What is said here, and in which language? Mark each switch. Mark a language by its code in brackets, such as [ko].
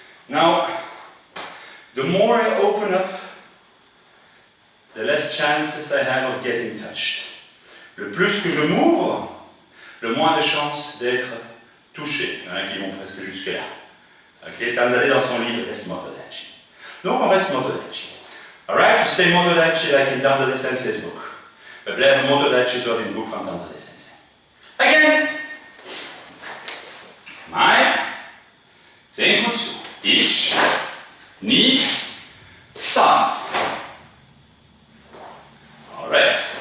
[en] Now, the more I open up, the less chances I have of getting touched. [fr] Le plus que je m'ouvre, le moins de chances d'être touché. Il y en a qui vont presque jusque-là. Ok, Tanzade dans son livre reste Motodachi. Donc on reste Motodachi. [en] Alright, you stay Motodachi like in Tanzade Sensei's book. [nl] We blijven Motodachi zoals in het boek van Tanzade Sensei. [en] Again. [ja] Mai. Senkutsu. Ich, ni, san. [en] All right.